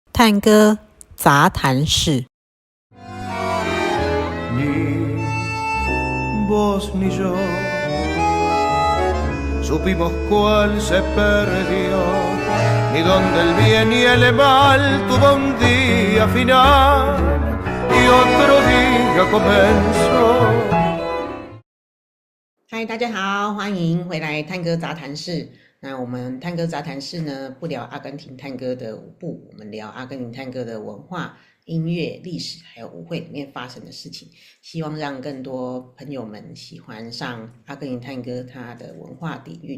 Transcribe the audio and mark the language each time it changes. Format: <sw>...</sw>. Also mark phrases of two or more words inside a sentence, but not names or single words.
<zh>探戈杂谈室。</zh> <es>Ni vos ni yo supimos cuál se perdió, ni donde el bien y el mal tuvo un día final y otro día comenzó.</es> <zh>嗨，大家好，欢迎回来探戈杂谈室。那我们探戈杂谈室呢，不聊阿根廷探戈的舞步，我们聊阿根廷探戈的文化、音乐、历史，还有舞会里面发生的事情，希望让更多朋友们喜欢上阿根廷探戈它的文化底蕴。</zh>